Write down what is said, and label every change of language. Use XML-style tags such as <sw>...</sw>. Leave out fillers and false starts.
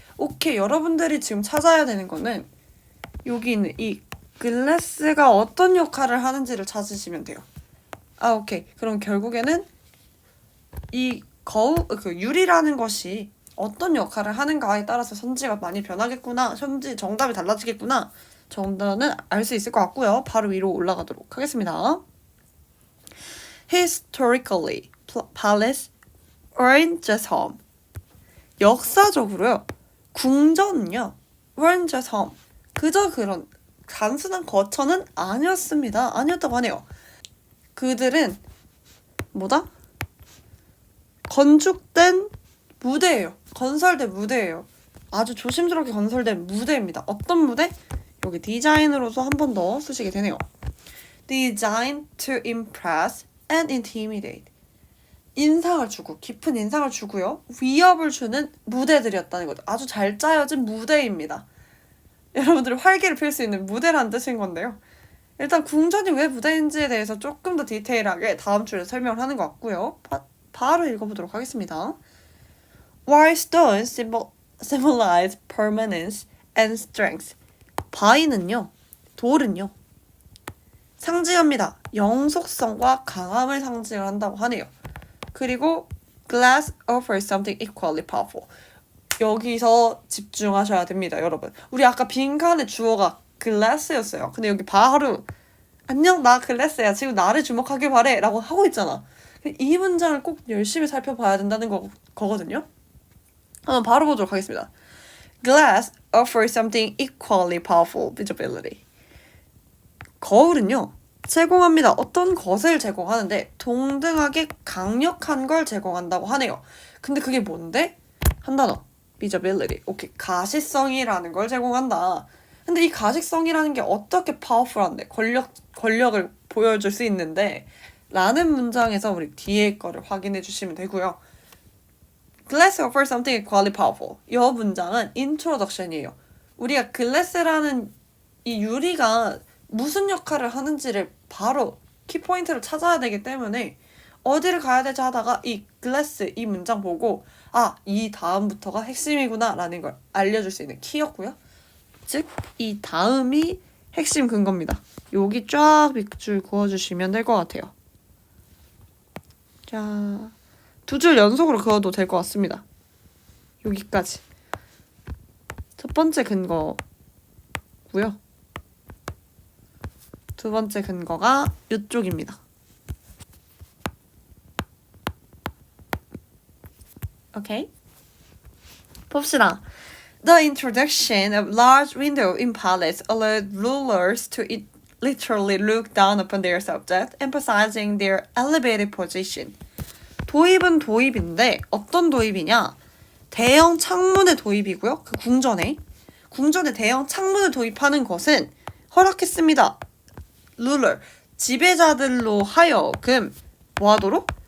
<ko>오케이, 여러분들이 지금 찾아야 되는 거는 여기 있는 이 글래스가 어떤 역할을 하는지를 찾으시면 돼요. 오케이. 그럼 결국에는 이 그 유리라는 것이 어떤 역할을 하는가에 따라서 선지가 많이 변하겠구나. 선지 정답이 달라지겠구나. 정답은 알 수 있을 것 같고요. 바로 위로 올라가도록 하겠습니다.</ko> <en>Historically, palace weren't just home.</en> <ko>역사적으로요. 궁전은요.</ko> <en>weren't just home.</en> <ko>그저 그런 단순한 거처는 아니었습니다. 아니었다고 하네요. 그들은 뭐다? 건축된 무대예요. 건설된 무대예요. 아주 조심스럽게 건설된 무대입니다. 어떤 무대? 여기 디자인으로서 한 번 더 쓰시게 되네요.</ko> <en>Designed to impress and intimidate.</en> <ko>인상을 주고 깊은 인상을 주고요. 위협을 주는 무대들이었다는 거죠. 아주 잘 짜여진 무대입니다. 여러분들이 활기를 필 수 있는 무대라는 뜻인 건데요. 일단 궁전이 왜 무대인지에 대해서 조금 더 디테일하게 다음 주에 설명을 하는 것 같고요. 바로 읽어보도록 하겠습니다.</ko> <en>While stones symbolize permanence and strength.</en> <ko>바위는요, 돌은요, 상징합니다. 영속성과 강함을 상징한다고 하네요. 그리고</ko> <en>glass offers something equally powerful.</en> <ko>여기서 집중하셔야 됩니다, 여러분. 우리 아까 빈칸의 주어가 glass였어요. 근데 여기 바로 안녕, 나 glass야. 지금 나를 주목하길 바래. 라고 하고 있잖아. 이 문장을 꼭 열심히 살펴봐야 된다는 거거든요. 한번 바로 보도록 하겠습니다.</ko> <en>Glass offers something equally powerful visibility.</en> <ko>거울은요, 제공합니다. 어떤 것을 제공하는데 동등하게 강력한 걸 제공한다고 하네요. 근데 그게 뭔데? 한 단어. visibility. 오케이. 가시성이라는 걸 제공한다. 근데 이 가시성이라는 게 어떻게 파워풀한데 권력을 보여줄 수 있는데 라는 문장에서 우리 뒤에 거를 확인해 주시면 되고요.</ko> <en>Glass offers something equally powerful.</en> <ko>이 문장은 introduction이에요. 우리가 glass라는 이 유리가 무슨 역할을 하는지를 바로 키포인트를 찾아야 되기 때문에 어디를 가야 되지 하다가 이 glass 이 문장 보고 이 다음부터가 핵심이구나 라는 걸 알려줄 수 있는 키였고요. 즉 이 다음이 핵심 근거입니다. 여기 쫙 밑줄 그어주시면 될 것 같아요. 자, 2줄 연속으로 그어도 될 것 같습니다. 여기까지. 첫 번째 근거고요. 두 번째 근거가 이쪽입니다. 오케이? 봅시다.</ko> <en>The introduction of large window in palace allowed rulers to literally look down upon their subject, emphasizing their elevated position.</en> <ko>도입은 도입인데 어떤 도입이냐? 대형 창문의 도입이고요. 그 궁전에 대형 창문을 도입하는 것은 허락했습니다. ruler, 지배자들로 하여금 뭐하도록?</ko>